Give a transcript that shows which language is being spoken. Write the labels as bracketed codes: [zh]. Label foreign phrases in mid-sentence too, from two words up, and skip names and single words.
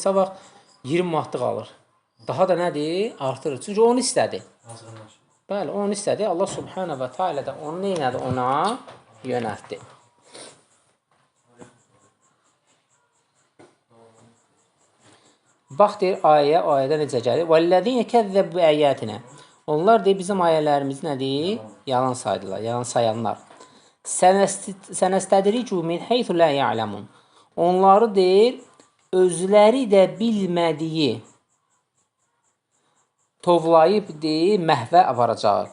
[az] Sabah 20 manatlıq alır. Daha da nədir? Artırır. Çünki onu istədi. Bəli, onu istədi. [ar] الله سبحانه وتعالى [az] da onu neynədi? Ona yönəltdi. Bax deyir ayədə necə gəlir? [ar] وَالَّذِينَ كَذَّبُوا بِآيَاتِنَا [az] Onlar deyir bizim ayələrimiz nədir? Yalan saydılar, yalan sayanlar. [ar] سنستدرجهم من حيث لا يعلمون. [az] Onları deyir özləri də bilmədiyi tovlayıb deyir məhvə aparacaq.